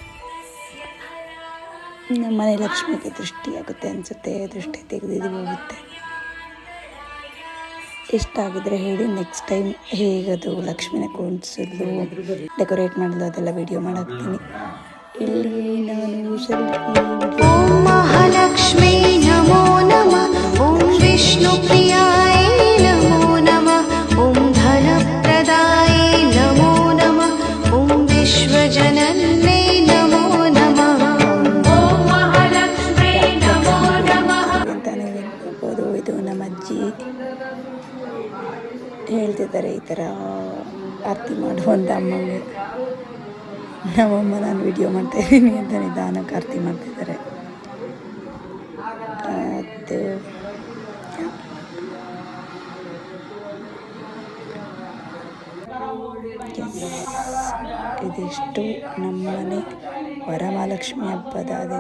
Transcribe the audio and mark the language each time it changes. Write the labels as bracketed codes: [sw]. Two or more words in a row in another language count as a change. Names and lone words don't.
[kn] ನಮ್ಮ ಮನೆ ಲಕ್ಷ್ಮಿಗೆ ದೃಷ್ಟಿ ಆಗುತ್ತೆ ಅನಿಸುತ್ತೆ. ದೃಷ್ಟಿ ತೆಗೆದಿದ್ದೀವಿ ಹೋಗುತ್ತೆ. ಇಷ್ಟ ಆಗಿದ್ರೆ ಹೇಳಿ, [en] next time [kn] ಹೇಗದು ಲಕ್ಷ್ಮಿನ ಕೂರಿಸೋದು ಡೆಕೋರೇಟ್ ಮಾಡೋದು ಅದೆಲ್ಲ ವಿಡಿಯೋ ಮಾಡಾಕ್ತೀನಿ. ಇಲ್ಲಿ ನಾನು [sa] ಓಂ ಮಹಾಲಕ್ಷ್ಮೀ ನಮೋ ನಮಃ ಓಂ ವಿಷ್ಣುಪ್ರಿಯಾಯ ನಮೋ ನಮಃ ಓಂ ಧನಪ್ರದಾಯ ನಮೋ ನಮಃ ಓಂ ವಿಶ್ವಜನನ್ಯೈ ನಮೋ ನಮಃ ಓಂ ಮಹಾಲಕ್ಷ್ಮೀ ನಮೋ ನಮಃ [kn] ಅಂತಾನೆ ಹೇಳ್ಬೋದು. ಇದು ನಮ್ಮ ಅಜ್ಜಿ ಹೇಳ್ತಿದ್ದಾರೆ ಈ ಥರ ಆರತಿ ಮಾಡುವಂಥ ಅಮ್ಮಗೆ. ನಮ್ಮಮ್ಮ ನಾನು ವಿಡಿಯೋ ಮಾಡ್ತಾಯಿದ್ದೀನಿ ಅಂತ ನಿಧಾನಕ್ಕೆ ಆರತಿ ಮಾಡ್ತಿದ್ದಾರೆ. ಅದು ಇದಿಷ್ಟು ನಮ್ಮನೆ ವರಮಹಾಲಕ್ಷ್ಮಿ ಹಬ್ಬದ ದಿನ.